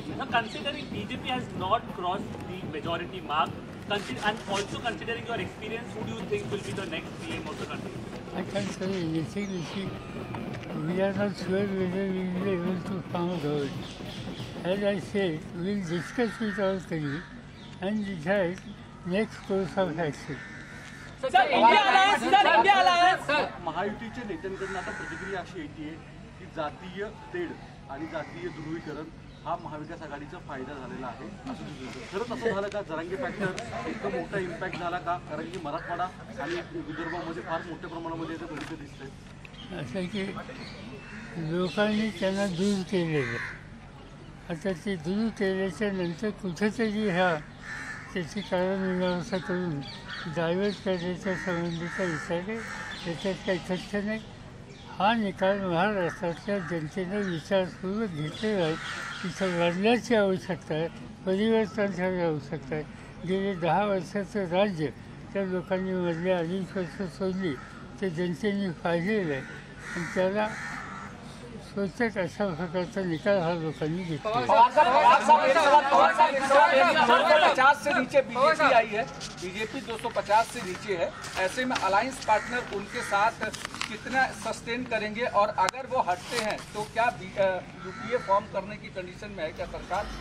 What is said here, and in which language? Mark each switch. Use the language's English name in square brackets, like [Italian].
[English] Considering BJP has not crossed the majority mark, and also considering your experience, who do you think will be the next PM of the country? I can't say anything. We are not sure whether we will be able to form a government. As I said, we will discuss with our colleagues and decide next course of action. [Marathi] महायुतीच्या नेत्यांकडून आता प्रतिक्रिया अशी येते की जातीय तेढ आणि जातीय ध्रुवीकरण हा महाविकास आघाडीचा फायदा झालेला आहे असं दिसतं. खरंच असं झालं का? जरांगे फॅक्टर इतका मोठा इम्पॅक्ट झाला का? कारण की मराठवाडा आणि विदर्भामध्ये फार मोठ्या प्रमाणामध्ये याचं भविष्य दिसतंय. असं की लोकांनी त्यांना दूर केलेलं, आता ते दूर केल्याच्या नंतर कुठेतरी त्याची कारणमीमांसा करून डायव्हर्ट करण्याच्या संबंधीचा विचार आहे. त्याच्यात काही तथ्य नाही. हा निकाल महाराष्ट्रातल्या जनतेनं विचारपूर्वक घेतलेला आहे. तिथं बदलाची आवश्यकता आहे, परिवर्तनाची आवश्यकता आहे. गेले 10 वर्षाचं राज्य त्या लोकांनी मधल्या 2.5 वर्ष सोडली ते जनतेने पाहिलेलं आहे आणि त्याला स्वच्छच अशा प्रकारचा निकाल हा लोकांनी घेतला. [Hindi] 250 से नीचे बीजेपी आई है, बीजेपी 250 से नीचे है. ऐसे में अलायंस पार्टनर उनके साथ कितना सस्टेन करेंगे और अगर वो हटते हैं तो क्या यूपीए फॉर्म करने की कंडीशन में है क्या सरकार?